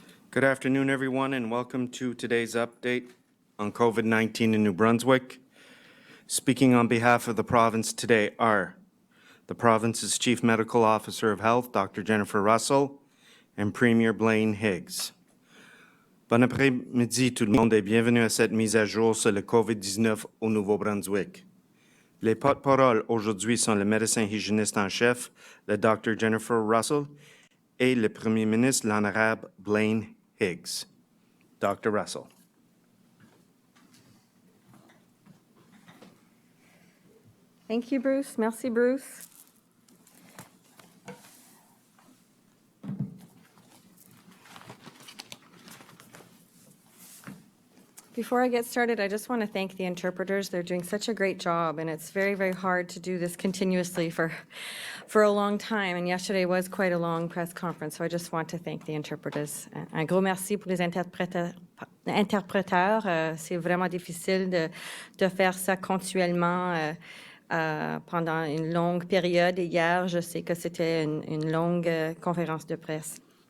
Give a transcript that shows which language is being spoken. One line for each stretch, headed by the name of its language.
English: Good afternoon, everyone, and welcome to today's update on COVID-19 in New Brunswick. Speaking on behalf of the province today are the province's Chief Medical Officer of Health, Dr. Jennifer Russell, and Premier Blaine Higgs.
French: Bon après-midi tout le monde et bienvenue à cette mise à jour sur le COVID-19 au Nouveau-Brunswick. Les porte-paroles aujourd'hui sont le médecin hygiéniste en chef, le Dr. Jennifer Russell, et le Premier ministre, l'honorable Blaine Higgs. Dr. Russell.
English: Thank you, Bruce.
French: Merci, Bruce.
English: Before I get started, I just want to thank the interpreters. They're doing such a great job, and it's very, very hard to do this continuously for a long time. And yesterday was quite a long press conference, so I just want to thank the interpreters.
French: Un gros merci pour les interpréteurs. C'est vraiment difficile de faire ça continuellement pendant une longue période. Et hier, je sais que c'était une longue conférence de presse.